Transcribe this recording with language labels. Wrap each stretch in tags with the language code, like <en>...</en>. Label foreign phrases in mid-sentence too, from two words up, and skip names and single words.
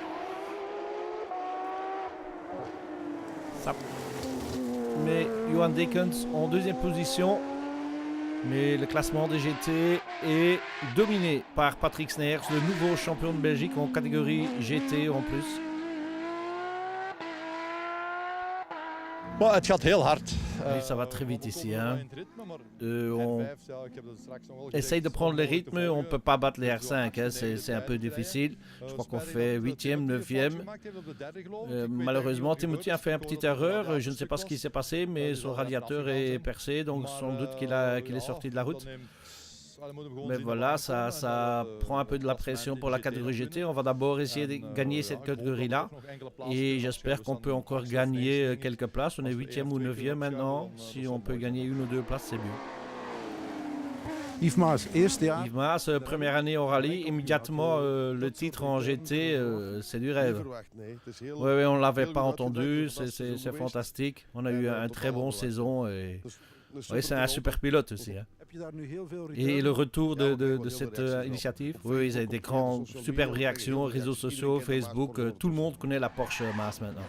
<fr>Ça met Johan Dekens en deuxième position. Mais le classement des GT est dominé par Patrick Sneyers, le nouveau champion de Belgique en catégorie GT en plus.</fr> <nl>Het gaat heel hard.</nl> <fr>Oui, ça va très vite ici. Hein. On essaye de prendre le rythme, on ne peut pas battre les R5, hein. C'est un peu difficile. Je crois qu'on fait 8e, 9e. Malheureusement, Timothy a fait une petite erreur. Je ne sais pas ce qui s'est passé, mais son radiateur est percé, donc sans doute qu'il est sorti de la route. Mais voilà, ça prend un peu de la pression pour la catégorie GT. On va d'abord essayer de gagner cette catégorie-là. Et j'espère qu'on peut encore gagner quelques places. On est 8e ou 9e maintenant. Si on peut gagner 1 ou 2 places, c'est mieux.</fr> <nl>Yves Maas, eerste jaar.</nl> <fr>Yves Maas, première année au rallye. Immédiatement, le titre en GT, c'est du rêve. Oui, on ne l'avait pas entendu. C'est fantastique. On a eu une très bonne saison. Et... Oui, c'est un super pilote aussi. Hein. Et le retour de cette initiative, oui, ils ont des grandes, superbes réactions, réseaux sociaux, Facebook, tout le monde connaît la Porsche Maas maintenant.</fr>